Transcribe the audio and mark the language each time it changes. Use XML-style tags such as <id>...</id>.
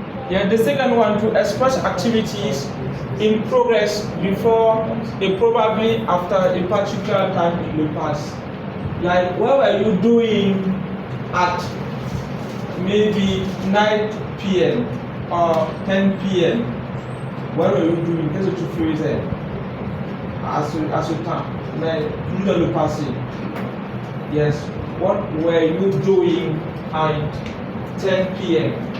<en>Yeah, the second one, to express activities in progress before and probably after a particular time in the past. Like, what were you doing at maybe 9 p.m. or 10 p.m.? What were you doing?</en> <fr>Qu'est-ce que tu faisais à ce temps? Mais plus dans le passé.</fr> <en>Yes, what were you doing at 10 p.m.?</en>